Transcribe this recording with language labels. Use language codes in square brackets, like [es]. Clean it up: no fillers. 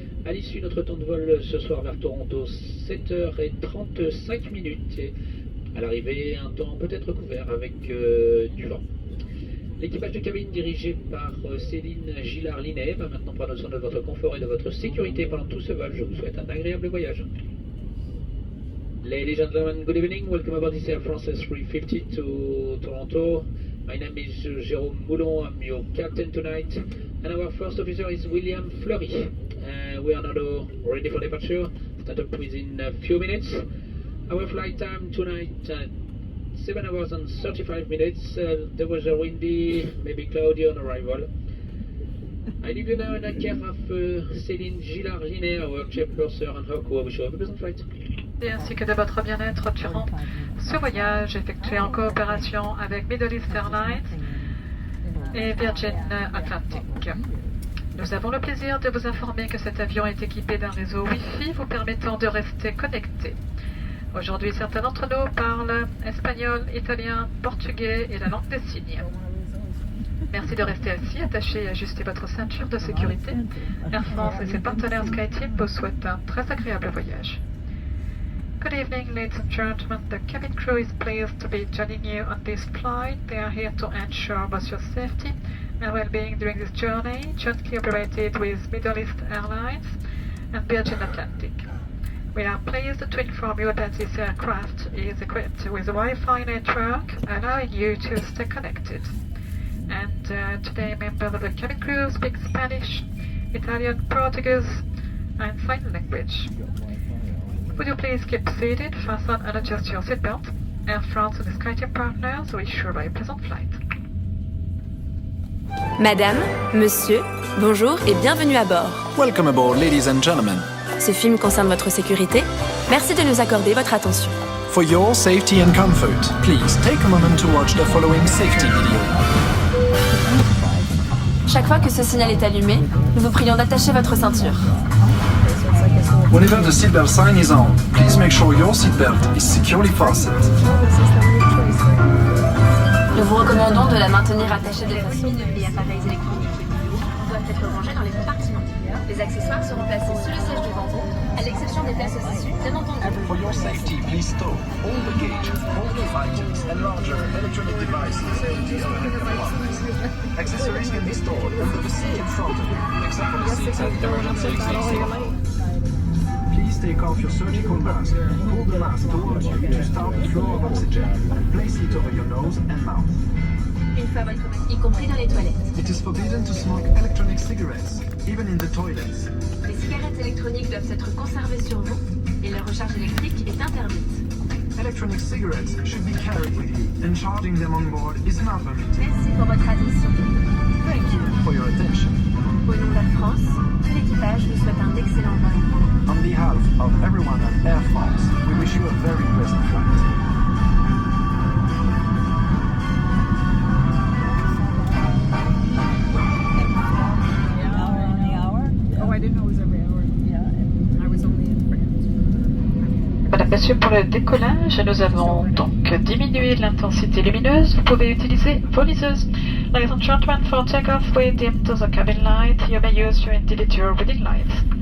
[fr] À l'issue, notre temps de vol ce soir vers Toronto, 7h35. Et à l'arrivée, un temps peut-être couvert avec du vent. L'équipage de cabine dirigé par Céline Gillard-Linet va maintenant prendre soin de votre confort et de votre sécurité pendant tout ce vol. Je vous souhaite un agréable voyage. [en] Ladies and gentlemen, good evening. Welcome aboard this Air France 350 to Toronto. My name is Jérôme Moulon. I'm your captain tonight. And our first officer is William Fleury. We are now ready for departure. Start up within a few minutes. Our flight time tonight, 7 hours and 35 minutes. The weather windy, maybe cloudy on arrival. I leave you now in the care of Céline Gillard-Linet, our chairperson, and her crew. I wish you a pleasant flight. [fr] Ainsi que de votre bien-être durant ce voyage effectué en coopération avec Middle East Airlines et Virgin Atlantic. Nous avons le plaisir de vous informer que cet avion est équipé d'un réseau Wi-Fi vous permettant de rester connecté. Aujourd'hui, certains d'entre nous parlent espagnol, italien, portugais et la langue des signes. Merci de rester assis, attaché et ajuster votre ceinture de sécurité. Air France et ses partenaires SkyTeam vous souhaitent un très agréable voyage. [en] Good evening, ladies and gentlemen. The cabin crew is pleased to be joining you on this flight. They are here to ensure both your safety and well-being during this journey, jointly operated with Middle East Airlines and Virgin Atlantic. We are pleased to inform you that this aircraft is equipped with a Wi-Fi network, allowing you to stay connected. And today, members of the cabin crew speak Spanish, Italian, Portuguese, and sign language. Would you please keep seated, fasten and adjust your seatbelt? Air France and the SkyTeam partners wish you a very pleasant flight. [fr] Madame, monsieur, bonjour et bienvenue à bord. [en] Welcome aboard, ladies and gentlemen. [fr] Ce film concerne votre sécurité. Merci de nous accorder votre attention. [en] For your safety and comfort, please take a moment to watch the following safety video. [fr] Chaque fois que ce signal est allumé, nous vous prions d'attacher votre ceinture. [en] Whenever the seatbelt sign is on, please make sure your seatbelt is securely fastened. [fr] Nous vous recommandons de la maintenir attachée de façon. Les appareils électroniques doivent être rangés dans les compartiments. Les accessoires seront placés sur le siège devant vous, à l'exception des places au-dessus, bien entendu. [en] For your safety, please store all baggage, all key items, and larger electronic devices in the overhead compartments. Accessories can be stored under the seat in front of you, except for the seats at emergency exits. Please take off your surgical mask and pull the mask towards you to start the flow of oxygen and place it over your nose and mouth. [fr] Une fois votre y compris dans les toilettes. [en] It is forbidden to smoke electronic cigarettes, even in the toilets. [fr] Les cigarettes électroniques doivent être conservées sur vous et leur recharge électrique est interdite. [en] Electronic cigarettes should be carried with you, and charging them on board is not permitted. [fr] Merci pour votre attention. [en] Thank you for your attention. [fr] Au nom d'Air France, tout l'équipage vous souhaite un excellent vol. [en] On behalf of everyone at Air France, we wish you a very pleasant flight. [fr] Mesdames, Messieurs, pour le décollage, nous avons donc diminué l'intensité lumineuse. Vous pouvez utiliser vos liseuses. [en] Ladies and gentlemen, for takeoff, we dim to the cabin light. You may use your individual reading lights.